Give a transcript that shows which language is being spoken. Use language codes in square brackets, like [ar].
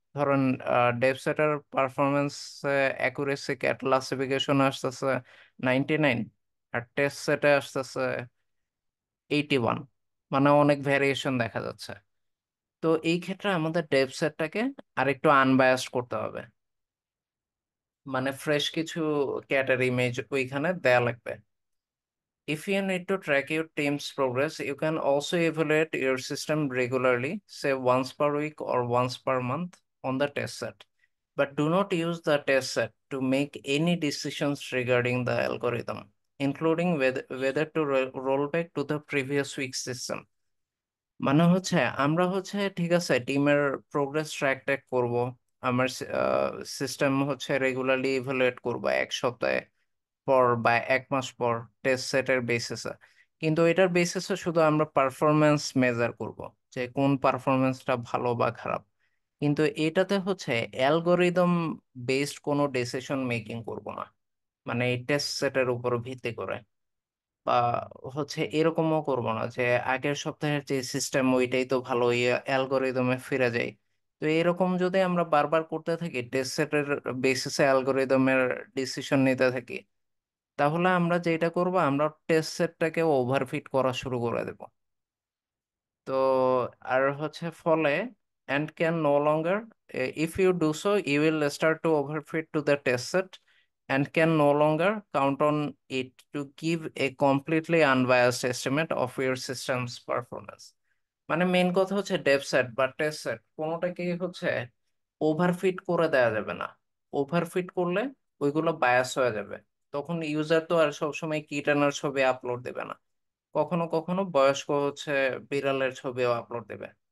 [bn] ধরুন ডেভ সেটের performance accuracy classification আসতেছে 99, আর টেস্ট সেটে আসতেছে 81, মানে অনেক ভ্যারিয়েশন দেখা যাচ্ছে। তো এই ক্ষেত্রে আমাদের ডেভ সেটটাকে আরেকটু আনবায়াসড করতে হবে, মানে ফ্রেশ কিছু ক্যাটের ইমেজ ওইখানে দেয়া লাগবে। [en] If you need to track your team's progress, you can also evaluate your system regularly, say once per week or once per month on the test set. But do not use the test set to make any decisions regarding the algorithm, including whether to roll back to the previous week's system. [bn] মানে হচ্ছে আমরা হচ্ছে ঠিক আছে টিমের progress track track করবো, আমার system হচ্ছে রেগুলারলি ইভালুয়েট করবো এক সপ্তাহে পর বা এক মাস পর টেস্ট সেটের বেসিসে। কিন্তু এটার বেসিসে শুধু আমরা পারফরমেন্স মেজার করব যে কোন পারফরমেন্সটা ভালো বা খারাপ, কিন্তু এটাতে হচ্ছে অ্যালগোরিদম বেসড কোনো ডিসিশন মেকিং করব না, মানে এই টেস্ট সেটের উপর ভিত্তি করে। বা হচ্ছে এরকমও করব না যে আগের সপ্তাহের যে সিস্টেম ওইটাই তো ভালো, অ্যালগোরিদমে ফিরে যাই। তো তো এরকম যদি আমরা বারবার করতে থাকি, টেস্ট সেটের বেসিসে অ্যালগোরিদমের ডিসিশন নিতে থাকি, তাহলে আমরা যেটা করব, আমরা টেস্ট সেটটাকে ওভারফিট করা শুরু করে দেব। তো আর হচ্ছে ফলে [en] and can no longer, if you do so you will start to overfit to the test set and can no longer count on it to give a completely unbiased estimate of your system's performance। [bn] মানে main কথা হচ্ছে Dave set বা test set কোনোটাকেই হচ্ছে overfit করে দেওয়া যাবে না। Overfit করলে ওইগুলো বায়াস হয়ে যাবে। তখন ইউজার তো আর সবসময় কিটানোর ছবি আপলোড দেবে না, কখনো কখনো বয়স্ক হচ্ছে বিড়ালের ছবিও আপলোড দেবে।